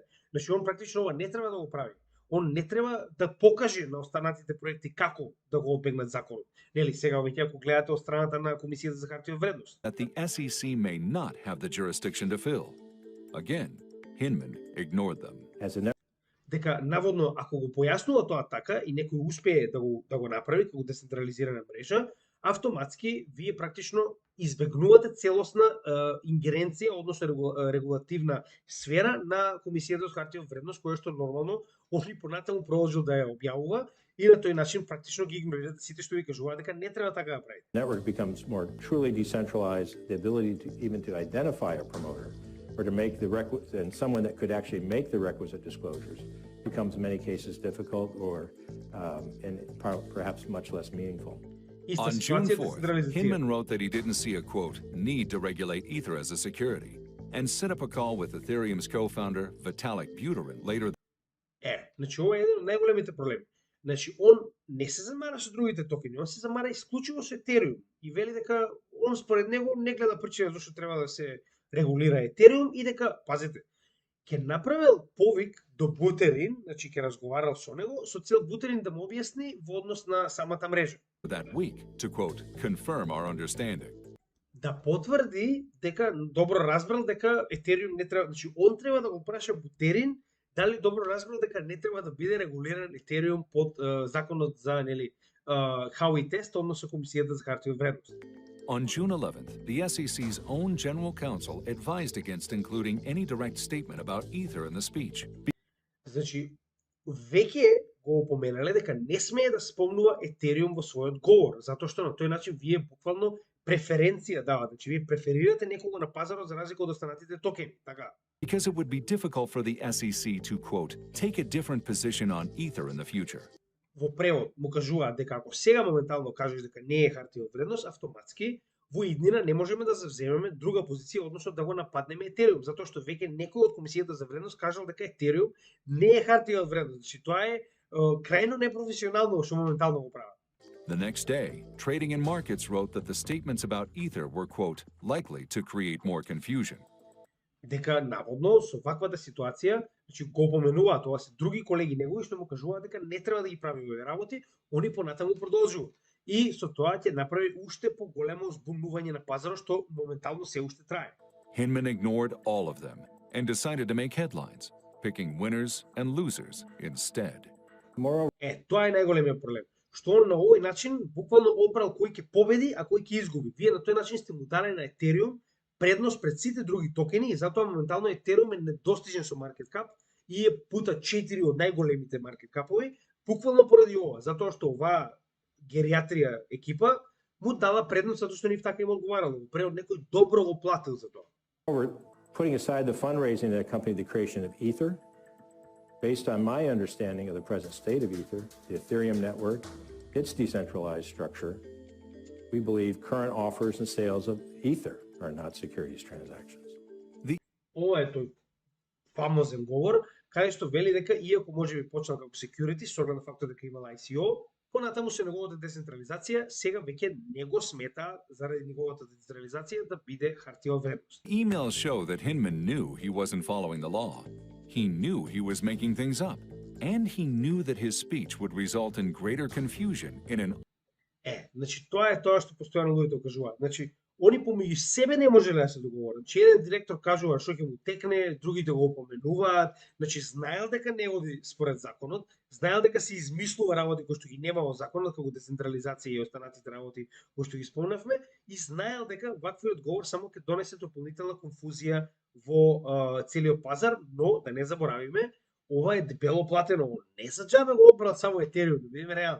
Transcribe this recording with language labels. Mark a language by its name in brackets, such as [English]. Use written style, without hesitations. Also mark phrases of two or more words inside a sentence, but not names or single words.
[Macedonian] Значи, он практично ова не треба да го прави. Он не треба да покаже на останатите проекти како да го обегнат законот. Нели, сега веќе ако гледате од страната на Комисијата за хартија од вредност. [English] the SEC may not have the jurisdiction to fill. Again, Hinman ignored them. As a [Macedonian] Дека наводно ако го појаснува тоа така и некој успее да го направи како децентрализирана мрежа, автоматски вие практично избегнувате целосна ингеренција, односно регулативна сфера на Комисијата за хартија од вредност, која што нормално они понатаму продолжил да ја објавува и на тој начин практично ги игнорирате сите што ви кажуваат дека не треба така да прави. [English] network becomes more truly decentralized, the ability to even to identify a promoter or to make the and someone that could actually make the requisite disclosures becomes in many cases difficult or and perhaps much less meaningful. On June 4th, Hinman wrote that he didn't see a, quote, need to regulate Ether as a security, and set up a call with Ethereum's co-founder, Vitalik Buterin, later. [Macedonian] Значи, ова е еден од најголемите проблеми. Значи, он не се замара со другите токени, он се замара исклучиво со Ethereum и вели дека он според него не гледа причина зашто треба да се регулира Ethereum и дека, пазете, ќе направил повик до Бутерин, значи ќе разговарал со него, со цел Бутерин да му објасни во однос на самата мрежа. [English] That week to, quote, confirm our understanding. [Macedonian] Да потврди дека добро разбрал дека Ethereum не треба, значи он треба да го праша Бутерин дали добро разбрал дека не треба да биде регулиран Ethereum под законот за нели Хауи тест, односно Комисијата за хартија од вредност. [English] On June 11th, the SEC's own general counsel advised against including any direct statement about Ether in the speech. [Macedonian] Значи, веќе го опоменале дека не смее да спомнува Ethereum во својот говор, затоа што на тој начин вие буквално преференција давате, значи вие преферирате некого на пазарот за разлика од останатите токени, така? [English] Because it would be difficult for the SEC to, quote, take a different position on Ether in the future. [Macedonian] Во превод му кажуваат дека ако сега моментално кажеш дека не е хартија од вредност, автоматски во иднина не можеме да завземеме друга позиција, односно да го нападнеме Ethereum, затоа што веќе некој од Комисијата за вредност кажал дека Ethereum не е хартија од вредност. Значи тоа е крајно непрофесионално што моментално го прават. [English] The next day, Trading and Markets wrote that the statements about Ether were, quote, likely to create more confusion. [Macedonian] Дека наводно со ваквата ситуација, значи го поменуваат, тоа се други колеги негови што му кажуваат дека не треба да ги прави овие работи, они понатаму продолжуваат. И со тоа ќе направи уште поголемо збунување на пазарот што моментално се уште трае. [English] Hinman ignored all of them and decided to make headlines, picking winners and losers instead. [Macedonian] Тоа е најголемиот проблем. Што он на овој начин буквално обрал кој ќе победи, а кој ќе изгуби. Вие на тој начин сте му дали на Ethereum предност пред сите други токени и затоа моментално Ethereum е недостижен со [English] market cap [Macedonian] и е пута 4 од најголемите маркет капови, буквално поради ова, затоа што оваа гериатрија екипа му дала предност затоа што нив така им одговарало. Пред некој добро го платил за тоа. [English] Putting aside the fundraising that accompanied the creation of Ether, based on my understanding of the present state of Ether, the Ethereum network, its decentralized structure, we believe current offers and sales of Ether are not securities transactions. [Macedonian] Ова е тој фамозен говор, каде што вели дека иако можеби почнал како security, со оглед на фактот дека имала ICO, Понатаму со неговата децентрализација, сега веќе не го смета заради неговата децентрализација да биде хартија од вредност. [English] Emails show that Hinman knew he wasn't following the law. He knew he was making things up. And he knew that his speech would result in greater confusion in an [Macedonian] Значи тоа е тоа што постојано луѓето кажуваат. Значи, они помеѓу себе не можеле да се договорат. Значи, еден директор кажува што ќе му текне, другите го опоменуваат, значи знаел дека не оди според законот, знаел дека се измислува работи кои што ги нема во законот, како децентрализација и останатите работи кои што ги спомнавме, и знаел дека ваквиот говор само ќе донесе дополнителна конфузија во целиот пазар, но да не заборавиме, ова е дебело платено, не за џабе го операт само Етериум, да бидеме реални.